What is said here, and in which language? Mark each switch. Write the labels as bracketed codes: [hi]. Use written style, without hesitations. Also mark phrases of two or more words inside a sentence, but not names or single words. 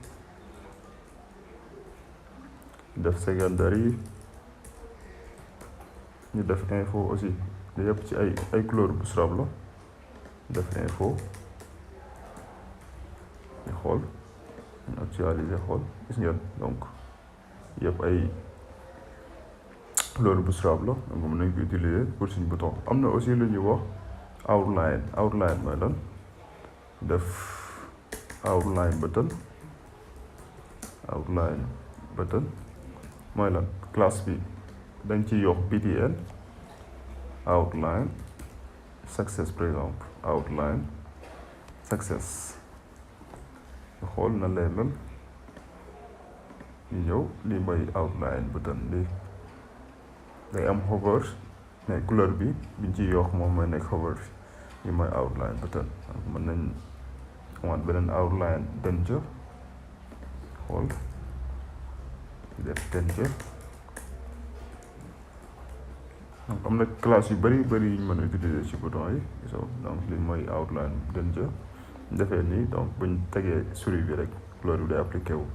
[wo] def secondary ñu def info aussi li yëpp ci ay couleur Bootstrap la def info ñu xool ñu actualiser xool gis ngeen donc yëpp ay couleur Bootstrap la donc mën nañ ko utiliser pour suñu bouton. am na aussi lu ñuy wax outline mooy lan def [en] outline button [wo] mooy lan classe bi dañ ci yokk [en] btn outline success [fr] par exemple [en] outline success [wo] ñu xool na lay mel ñu ñëw lii mooy [en] outline button [wo] lii day am hover [fr] mais couleur [wo] bi biñ ciy yokk moom mooy nekk hover bi lii mooy [en] outline button. [wo] mën nañ amaat beneen [en] outline danger [wo] xool def danger. donc am na classe yu bëri yu ñu mën a utiliser ci bouton yi donc li mooy [en] outline danger [wo] defee nii donc buñ tegee souris bi rek couleur bi day appliqué wu.